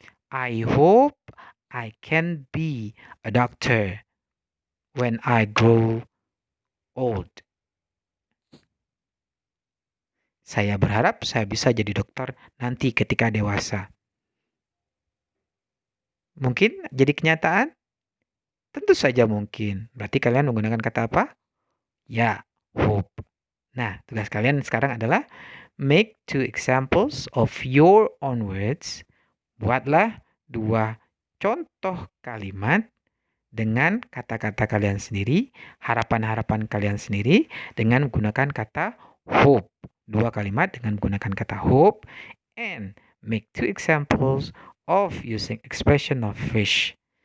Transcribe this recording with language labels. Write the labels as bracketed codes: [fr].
[en] I hope I can be a doctor when I grow old. [id] Saya berharap saya bisa jadi dokter nanti ketika dewasa. Mungkin jadi kenyataan? Tentu saja mungkin. Berarti kalian menggunakan kata apa? Ya, hope. Nah, tugas kalian sekarang adalah [en] Make 2 examples of your own words. [id] Buatlah 2 contoh kalimat dengan kata-kata kalian sendiri, harapan-harapan kalian sendiri dengan menggunakan kata hope. 2 kalimat dengan menggunakan kata [en] hope, and make 2 examples of using expression of wish.